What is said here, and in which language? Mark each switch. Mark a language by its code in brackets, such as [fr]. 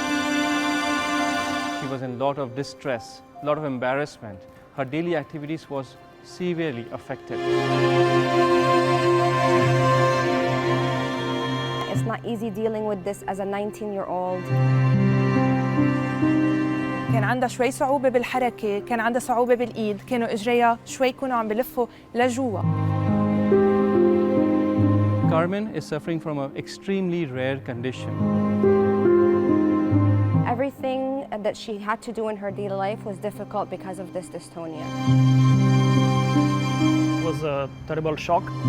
[en] lot of distress, a lot of embarrassment. Her daily activities was severely affected. It's not easy dealing with this as a 19-year-old. [ar] كان عندها شوي صعوبة بالحركة، كان عندها صعوبة بالإيد، كانوا إجريها شوي يكونوا عم بلفوا لجوا. [en] Carmen is suffering from an extremely rare condition. Everything that she had to do in her daily life was difficult because of this dystonia. It was a terrible shock.